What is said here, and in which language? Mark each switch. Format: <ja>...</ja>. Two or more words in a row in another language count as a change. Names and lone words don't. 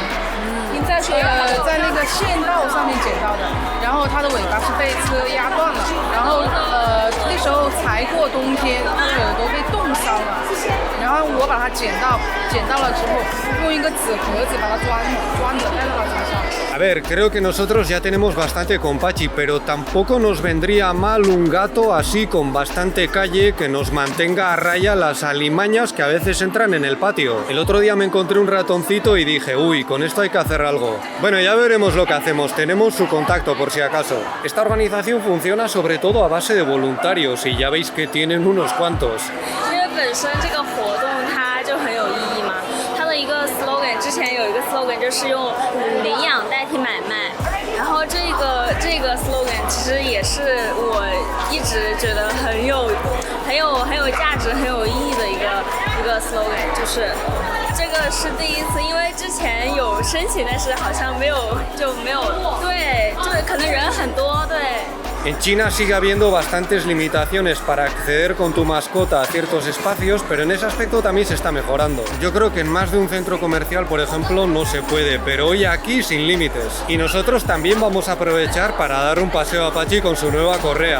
<zh>您在在那个县道上面捡到的，然后它的尾巴是被车压断了，然后那时候才过冬天，它的耳朵被冻伤了，然后我把它捡到了之后，用一个纸盒子把它装着带到了车上。</zh> <es>A ver, creo que nosotros ya tenemos bastante con Pachi, pero tampoco nos vendría mal un gato así con bastante calle que nos mantenga a raya las alimañas que a veces entran en el patio. El otro día me encontré un ratoncito y dije, uy, con esto hay que hacer algo. Bueno, ya veremos lo que hacemos, tenemos su contacto por si acaso. Esta organización funciona sobre todo a base de voluntarios y ya veis que tienen unos cuantos.</es> <zh>因为本身这个活动它就很有意义嘛，它的一个 slogan 之前有一个 slogan 就是用领养代替买卖，然后这个 slogan 其实也是我一直觉得很有价值、很有意义的一个 slogan， 就是这个是第一次，因为之前有申请，但是好像没有，对，就是可能人很多，对。</zh> <es>En China sigue habiendo bastantes limitaciones para acceder con tu mascota a ciertos espacios, pero en ese aspecto también se está mejorando. Yo creo que en más de un centro comercial, por ejemplo, no se puede, pero hoy aquí sin límites. Y nosotros también vamos a aprovechar para dar un paseo a Pachi con su nueva correa.</es>